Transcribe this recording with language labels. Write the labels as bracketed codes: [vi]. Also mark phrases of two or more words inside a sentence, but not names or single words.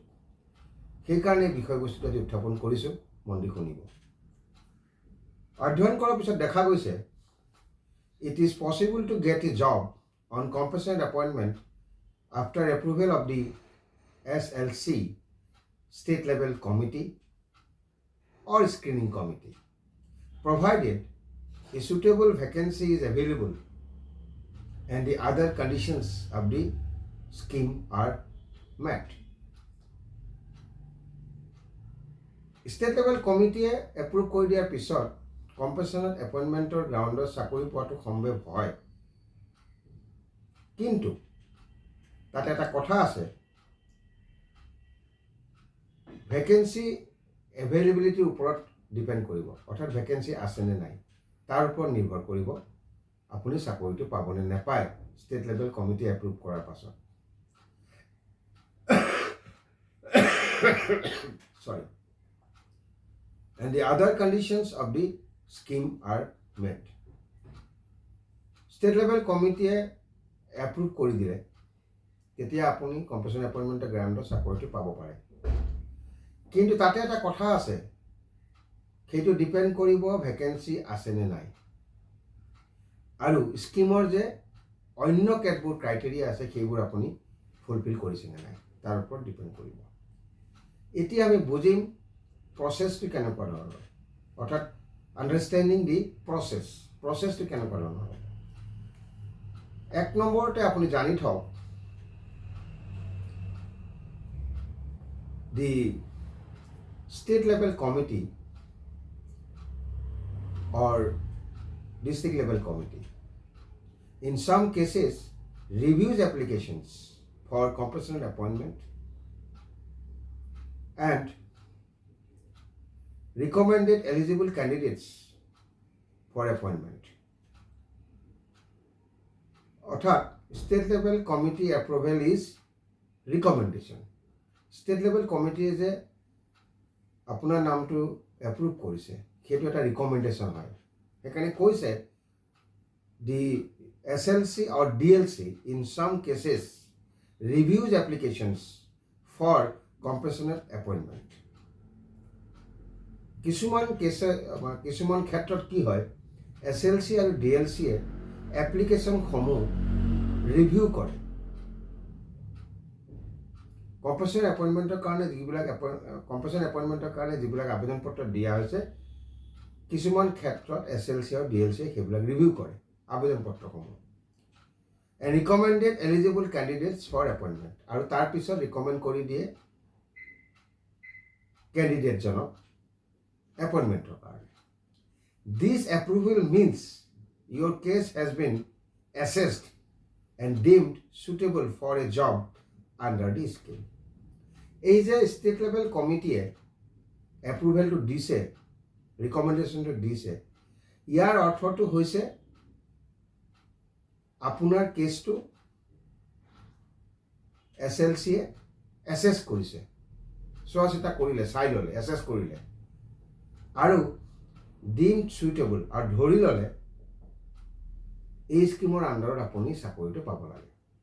[as] সেইকাৰণে বিষয়বস্তুটো আজি উত্থাপন কৰিছোঁ, মন দি শুনিব। অধ্যয়ন কৰাৰ পিছত দেখা গৈছে [en] it is possible to get a job on compensated appointment after approval of the SLC state level committee or screening committee, provided a suitable vacancy is available and the other conditions of the scheme are met. State level committee approve [as] কৰি দিয়াৰ পিছত [en] compensated appointment ground [as] চাকৰি পোৱাটো সম্ভৱ হয়, কিন্তু তাতে এটা কথা আছে, [en] vacancy availability [as] ওপৰত ডিপেণ্ড কৰিব। অৰ্থাৎ ভেকেঞ্চি আছেনে নাই তাৰ ওপৰত নিৰ্ভৰ কৰিব আপুনি চাকৰিটো পাবনে নাপায় [en] state level committee approve [as] কৰাৰ পাছত। [en] Sorry. And the other conditions of the scheme are met. state level committee approve [as] কৰি দিলে তেতিয়া আপুনি [en] compensated appointment ground [as] চাকৰিটো পাব পাৰে, কিন্তু তাতে এটা কথা আছে, সেইটো ডিপেণ্ড কৰিব ভেকেঞ্চি আছেনে নাই আৰু স্কিমৰ যে অন্য কেতবোৰ ক্ৰাইটেৰিয়া আছে সেইবোৰ আপুনি ফুলফিল কৰিছেনে নাই তাৰ ওপৰত ডিপেণ্ড কৰিব। এতিয়া আমি বুজিম প্ৰচেছটো কেনেকুৱা ধৰণৰ, অৰ্থাৎ [en] understanding the process [as] কেনেকুৱা ধৰণৰ। এক নম্বৰতে আপুনি জানি থওক, [en] দি state level committee or district level committee in some cases reviews applications for compensation appointment and recommended eligible candidates for appointment. অর্থাৎ state level committee approval is recommendation. State level committee [as] যে আপোনাৰ নামটো এপ্ৰুভ কৰিছে সেইটো এটা ৰিকমেণ্ডেশ্যন হয়। সেইকাৰণে কৈছে [en] দি SLC or DLC in some cases reviews applications for compassionate appointment. [as] কিছুমান ক্ষেত্ৰত কি হয়, SLC আৰু DLCয়ে এপ্লিকেশ্যনসমূহ ৰিভিউ কৰে। কম্পেনচেটেড এপইণ্টমেণ্টৰ কাৰণে যিবিলাক আবেদন পত্ৰ দিয়া হৈছে, কিছুমান ক্ষেত্ৰত SLC আৰু DLCয়ে সেইবিলাক ৰিভিউ কৰে আবেদন পত্ৰসমূহ। [en] and recommended eligible candidates for appointment, [as] আৰু তাৰপিছত ৰিকমেণ্ড কৰি দিয়ে কেণ্ডিডেটজনক এপইণ্টমেণ্টৰ কাৰণে। [en] this approval means your case has been assessed and deemed suitable for a job under the scheme. [as] এই যে [en] state level committee approval [as] দিছে, ৰিকমেণ্ডেশ্যনটো দিছে, ইয়াৰ অৰ্থটো হৈছে আপোনাৰ কেছটো SLCয়ে এছেছ কৰিছে, চোৱা চিতা কৰিলে, চাই ল'লে, এছেছ কৰিলে আৰু [en] deemed suitable [as] আৰু ধৰি ল'লে এই স্কিমৰ আণ্ডাৰত আপুনি চাকৰিটো পাব লাগে।